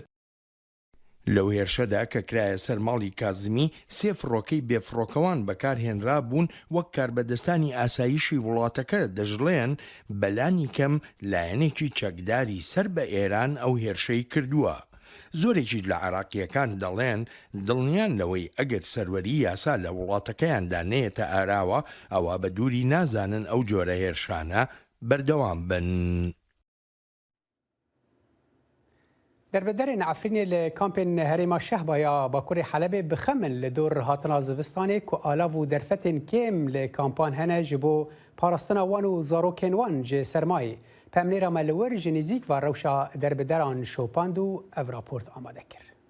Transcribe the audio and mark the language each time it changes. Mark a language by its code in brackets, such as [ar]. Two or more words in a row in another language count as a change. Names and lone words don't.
[ckb] لەو هێرشەدا کە کرایە سەر ماڵی کازمی سێ فڕۆکەی بێفڕۆکەوان بەکارهێنرا بوون وەک کاربەدەستانی ئاسایشی وڵاتەکە دەژڵێن بەلانی کەم لایەنێکی چەکداری سەر بە ئێران ئەو هێرشەی کردووە. زۆرێکی لە عێراقیەکان دەڵێن دڵنیان لەوەی ئەگەر سەروەری یاسا لە وڵاتەکەیاندا نێتە ئاراوە ئەوە بە دووری نازانن ئەو جۆرە هێرشانە بەردەوام بن. [ku] دربدرên Efrînê li kampên herêma Şehba ya Bakurê Helebê bixemin li dor hatina zivistanê ku alav û derfetên kêm li kampan hene ji bo parastina wan û zarokên wan ji sermayê. Pemnêra me li wir ji nêzik ve rewşa derbideran şopand û ev raport amade kir.